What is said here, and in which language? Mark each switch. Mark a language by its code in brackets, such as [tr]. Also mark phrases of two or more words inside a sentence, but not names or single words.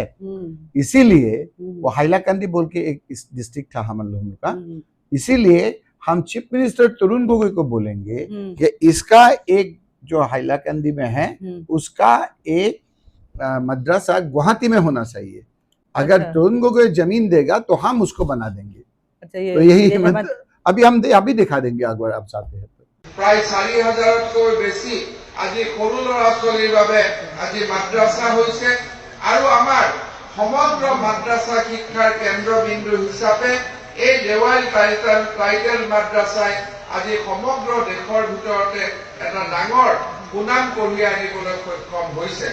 [hi] इसीलिए वो हाइलाकांदी बोल के एक डिस्ट्रिक्ट था हम लोगों का, इसीलिए हम चीफ मिनिस्टर तरुण गोगोई को बोलेंगे कि इसका एक जो हाइलाकांदी में है उसका एक मदरसा गुवाहाटी में होना चाहिए। अगर तरुण गोगोई जमीन देगा तो हम उसको बना देंगे। अच्छा, तो यही अभी दिखा देंगे अगर आप चाहते हैं तो। [as] प्राय 4000তকৈ বেছি আজি সৰু ল'ৰা ছোৱালীৰ বাবে আজি মাদ্ৰাসা হৈছে, আৰু আমাৰ সমগ্ৰ মাদ্ৰাসা শিক্ষাৰ কেন্দ্ৰবিন্দু হিচাপে এই দেৱাইল টাইটেল মাদ্ৰাসাই আজি সমগ্ৰ দেশৰ ভিতৰতে এটা ডাঙৰ সুনাম কঢ়িয়াই আনিবলৈ সক্ষম হৈছে।